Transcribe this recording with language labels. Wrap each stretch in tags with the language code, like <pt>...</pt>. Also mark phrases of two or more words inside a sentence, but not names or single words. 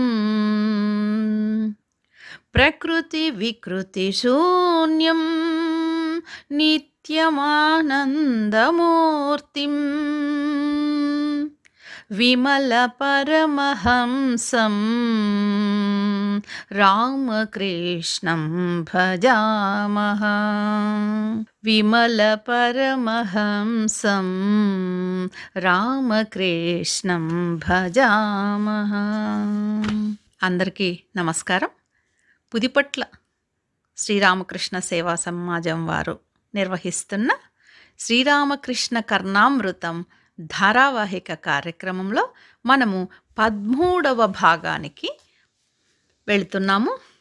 <sa>प्रकृतिविकृतिशून्यं नित्यमानन्दमूर्तिम् विमलपरमहंसं रामकृष्णं भजामः। विमलपरमहंसं रामकृष्णं भजामः।</sa> <te>అందరికీ నమస్కారం. పుదిపట్ల శ్రీరామకృష్ణ సేవా సమాజం వారు నిర్వహిస్తున్న శ్రీరామకృష్ణ కర్ణామృతం ధారావాహిక కార్యక్రమంలో మనము 13వ భాగానికి వెళుతున్నాము.</te>